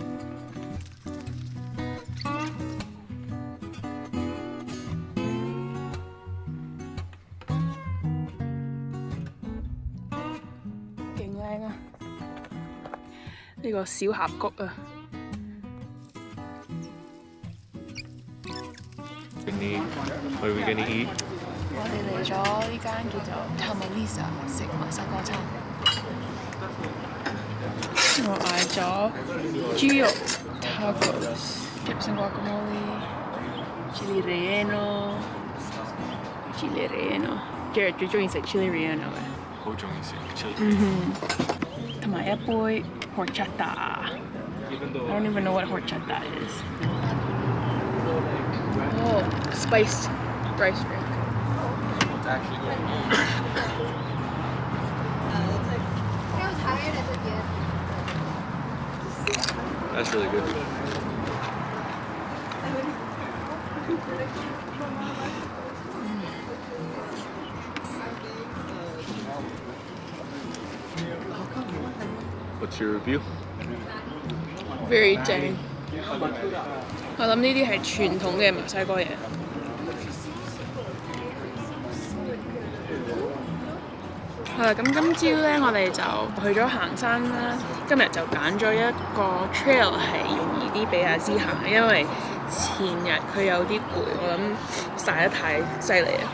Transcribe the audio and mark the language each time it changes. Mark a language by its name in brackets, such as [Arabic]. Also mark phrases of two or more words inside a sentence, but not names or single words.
[Cantonese] 勁靚啊！呢個小峽谷啊！ [English] What are we gonna eat? [Cantonese] 我哋嚟咗呢間叫做 Tamalisa 食墨西哥餐。我嗌咗豬肉 tacos。 [English] Chips and guacamole, [Spanish] chili relleno, chili relleno。 [Cantonese] Jared 最中意食 [Spanish] chili relleno [Cantonese] 嘅。好中意食 chili。同埋一杯 [English] horchata。I don't even know what horchata is. Oh, spiced rice drink. It's actually That's really good. What's your review? Very 正。 [Cantonese] 我諗呢啲係傳統嘅墨西哥嘢。係啦，咁今朝咧，我哋就去咗行山啦。今日就揀咗一個 trail 係容易啲俾阿芝行，因為前日佢有啲攰，我諗曬得太犀利啦。